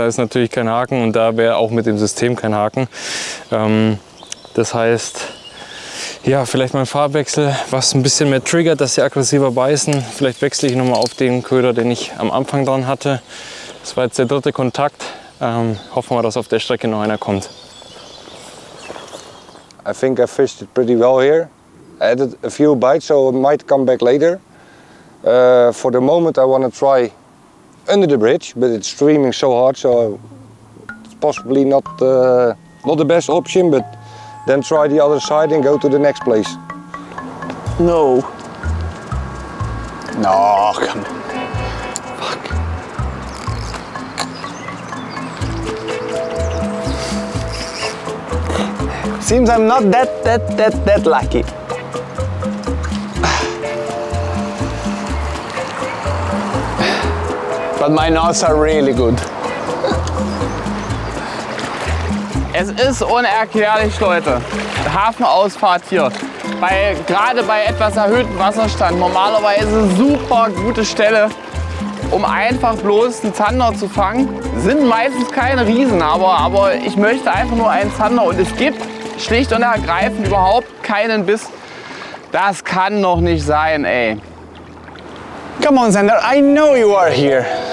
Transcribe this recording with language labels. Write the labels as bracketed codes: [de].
[de] Da ist natürlich kein Haken und da wäre auch mit dem System kein Haken. Das heißt, ja, vielleicht mal ein Farbwechsel, was ein bisschen mehr triggert, dass sie aggressiver beißen. Vielleicht wechsle ich nochmal auf den Köder, den ich am Anfang dran hatte. Das war jetzt der 3. Kontakt. Hoffen wir, dass auf der Strecke noch einer kommt. [en] I think I fished it pretty well here. I added a few bites, so it might come back later. For the moment I want to try under the bridge, but it's streaming so hard, so it's possibly not the best option, but then try the other side and go to the next place. No. No, come on. Fuck. Seems I'm not that lucky. But my knots are really good. [de] Es ist unerklärlich, Leute. Hafenausfahrt hier. Gerade bei etwas erhöhtem Wasserstand. Normalerweise super gute Stelle, um einfach bloß einen Zander zu fangen. Sind meistens keine Riesen, aber ich möchte einfach nur einen Zander. Und es gibt schlicht und ergreifend überhaupt keinen Biss. Das kann doch nicht sein, ey. [en] Come on, Zander, I know you are here.